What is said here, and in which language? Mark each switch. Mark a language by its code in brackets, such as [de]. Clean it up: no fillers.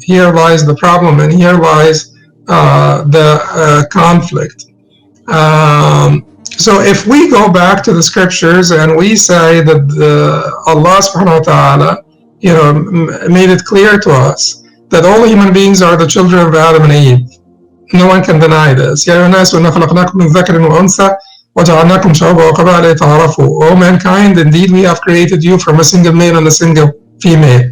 [en] Here lies the problem, and here lies the conflict. So if we go back to the scriptures and we say that Allah subhanahu wa ta'ala, made it clear to us that all human beings are the children of Adam and Eve. No one can deny this. [ar] يا أيها الناس إنا خلقناكم من ذكر وأنثى وجعلناكم شعوبا وقبائل لتعارفوا. [en] O mankind, indeed we have created you from a single male and a single female.